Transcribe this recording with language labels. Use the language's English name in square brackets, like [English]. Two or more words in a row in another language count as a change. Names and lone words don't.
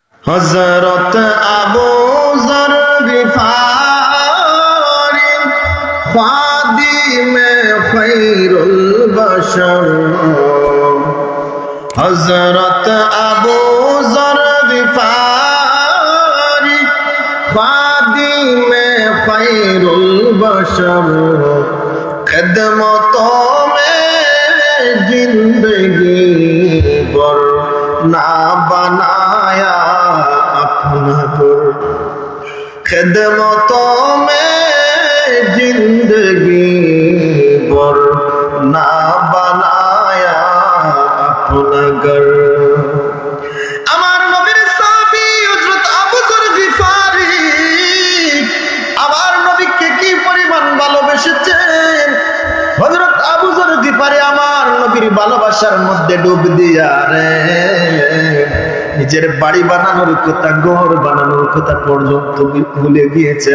[Bangla] হযরত আবু যর গিফারি খাদিমে খায়রুল বাশর, হযরত আবু যর গিফারি খাদিমে খায়রুল বাশর, [Hindi] খিদমতों में जिंदगी भर ना बनाया अपना घर, खिदमतों में जिंदगी भर ना बनाया अपना घर। [Bangla] আমার নবীর সাহাবী হযরত আবু যর গিফারি আমার নবীকে কি পরিমাণ ভালোবেসেছেন। হযরত আবু যর গিফারি আমার নবীর ভালোবাসার মধ্যে ডুব দিয়া রে নিজের বাড়ি বানানোর কথা, ঘর বানানোর কথা পর্যন্ত ভুলে গিয়েছেন।